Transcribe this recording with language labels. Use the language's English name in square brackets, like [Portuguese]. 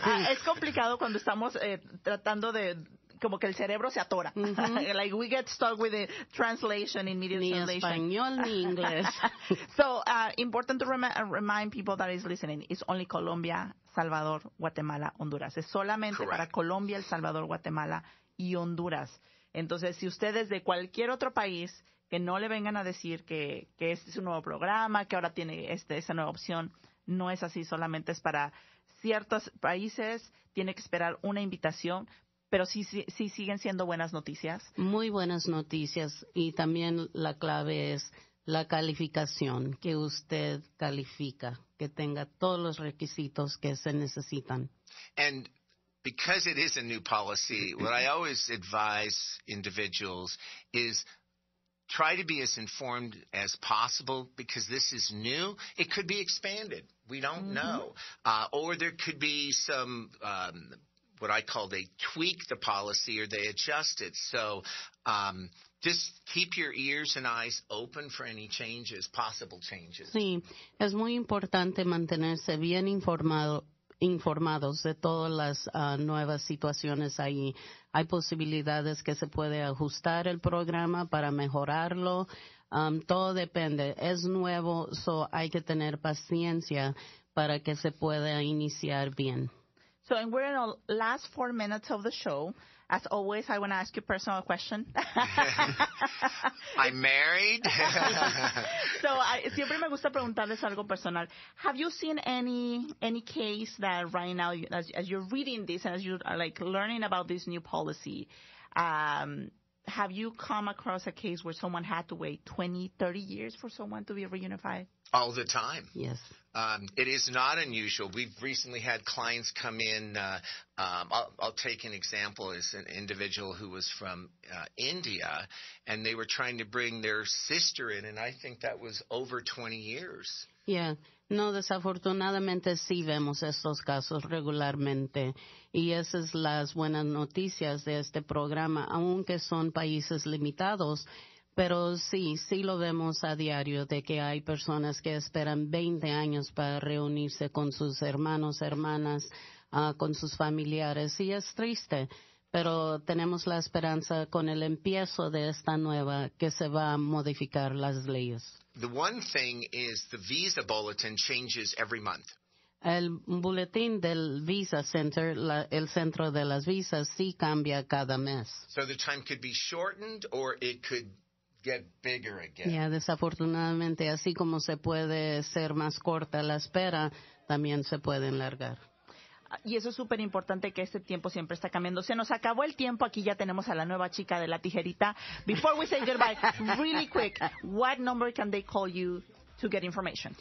[Spanish] Es complicado cuando estamos tratando de como que el cerebro se atora. [English] Like we get stuck with the translation, immediate [Spanish] Ni [English] translation. [Spanish] español ni inglés. [English] So important to remind people that is listening, it's only Colombia, Salvador, Guatemala, Honduras. [Spanish] Es solamente [English] Correct. [Spanish] para Colombia, El Salvador, Guatemala y Honduras. Entonces, si ustedes de cualquier otro país que no le vengan a decir que este es un nuevo programa, que ahora tiene esa nueva opción. No es así, solamente es para ciertos países, tiene que esperar una invitación, pero sí siguen siendo buenas noticias. Muy buenas noticias y también la clave es la calificación, que usted califica, que tenga todos los requisitos que se necesitan. [English] And because it is a new policy, what I always advise individuals is try to be as informed as possible because this is new. It could be expanded. We don't know. Or there could be some, what I call they tweak the policy or they adjust it. So just keep your ears and eyes open for any changes, possible changes. [Spanish] Sí, es muy importante mantenerse bien informados de todas las nuevas situaciones ahí. Hay posibilidades que se puede ajustar el programa para mejorarlo. Todo depende. Es nuevo, so hay que tener paciencia para que se pueda iniciar bien. [English] So, and we're in the last 4 minutes of the show. As always, I want to ask you a personal question. I'm married. [Spanish] So, siempre me gusta preguntarles algo personal. [English] Have you seen any case that right now, as you're reading this and as you are like learning about this new policy, have you come across a case where someone had to wait 20, 30 years for someone to be reunified? All the time. Yes. It is not unusual. We've recently had clients come in. I'll take an example as an individual who was from India, and they were trying to bring their sister in, and I think that was over 20 years. Yeah. [Spanish] No, desafortunadamente sí vemos estos casos regularmente y esas son las buenas noticias de este programa, aunque son países limitados. Pero sí lo vemos a diario de que hay personas que esperan 20 años para reunirse con sus hermanos, hermanas, con sus familiares. Y es triste, pero tenemos la esperanza con el empiezo de esta nueva que se va a modificar las leyes. [English] The one thing is the visa bulletin changes every month. [Spanish] El boletín del Visa Center, el centro de las visas, sí cambia cada mes. [English] So the time could be shortened or it could get bigger again. [Spanish] Ya, desafortunadamente, así como se puede ser más corta la espera, también se puede enlargar. Y eso es súper importante que este tiempo siempre está cambiando. Se nos acabó el tiempo. Aquí ya tenemos a la nueva chica de la tijerita. [English] Before we say goodbye, really quick, what number can they call you to get information?